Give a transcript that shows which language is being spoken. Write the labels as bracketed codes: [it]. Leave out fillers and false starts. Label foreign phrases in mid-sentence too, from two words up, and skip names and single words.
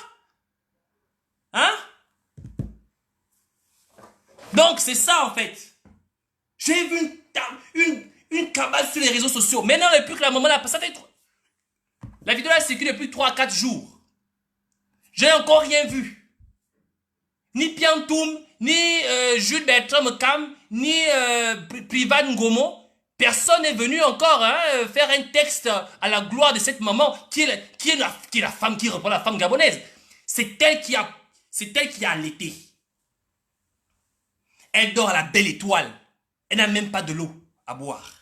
[fr] Hein? Donc c'est ça en fait. J'ai vu une cabale sur les réseaux sociaux. Maintenant, depuis que la maman l'a passé, la vidéo a circulé depuis 3-4 jours. J'ai encore rien vu. Ni Piantoum, ni Jules Bertrand Cam, ni Privan Ngomo. Personne n'est venu encore faire un texte à la gloire de cette maman qui est la femme qui reprend la femme gabonaise. C'est elle qui a allaité. Elle dort à la belle étoile. Elle n'a même pas de l'eau à boire.